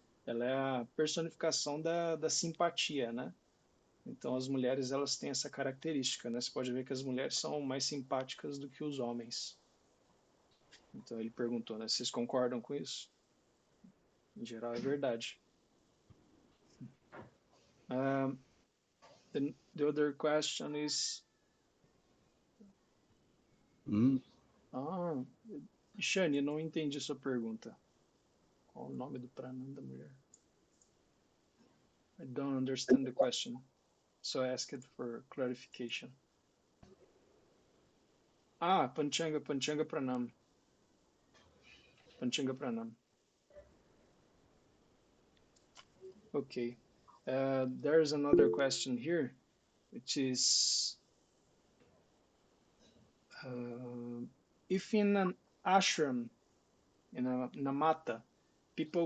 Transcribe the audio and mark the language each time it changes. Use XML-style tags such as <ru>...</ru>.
<pt>Ela é a personificação da simpatia, né? Então as mulheres elas têm essa característica, né? Você pode ver que as mulheres são mais simpáticas do que os homens. Então ele perguntou, né? Vocês concordam com isso? Em geral é verdade.</pt> <en>Um, the other question is, Mm.</en> <pt>Shani, não entendi sua pergunta. Qual o nome do pranam da mulher?</pt> <en>I don't understand the question, so I asked for clarification.</en> <sa>Panchanga Pranam. Panchanga Pranam.</sa> <en>Okay. There's another question here, which is if in an ashram, in a mata, people</en>